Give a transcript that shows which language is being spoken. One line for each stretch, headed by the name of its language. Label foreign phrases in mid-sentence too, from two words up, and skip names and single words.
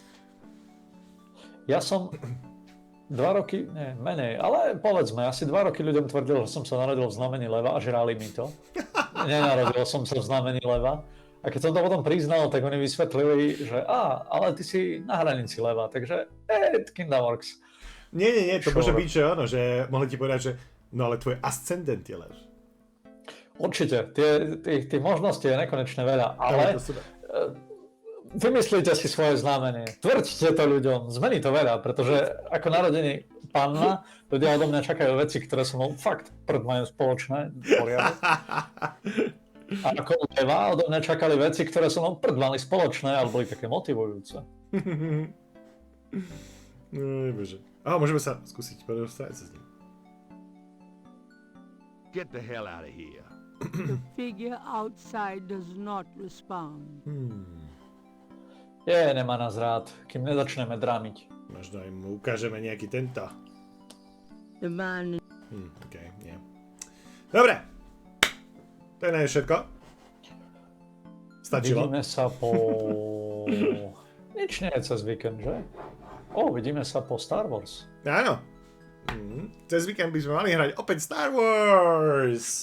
Slovak: Ja som 2 roky, nie, menej, ale povedzme, asi 2 roky ľuďom tvrdil, že som sa narodil v znamení leva a žrali mi to. Nenarodil som sa v znamení leva. A keď som to potom priznal, tak oni vysvetlili, že ale ty si na hranici leva, takže
English: kinda works.
Slovak: Nie, to môže byť, že áno, že mohli ti povedať, že no ale tvoj ascendent je lev. Určite, tých možností je nekonečne veľa, ale vymyslíte si svoje znamenie, tvrďte to ľuďom, zmení to veľa, pretože ako narodený panna, ľudia odo mňa čakajú veci, ktoré sú fakt majú spoločné, poriadok. A ako leva odo mňa čakali veci, ktoré sú mali spoločné, ale boli také motivujúce. Bože. Môžeme sa skúsiť, porozprávať sa s ním.
English: Get the hell out of here. The figure outside does not respond.
Slovak: Nemá nás rád, kým nezačneme drámiť. Možno im ukážeme nejaký tento.
English: The man...
Slovak: Okay, nie. Dobre. To je všetko. Stačilo. Vidíme sa po Nič nie je cez víkend, že? Vidíme sa po Star Wars. Áno. Cez víkend by sme mali hrať opäť Star Wars.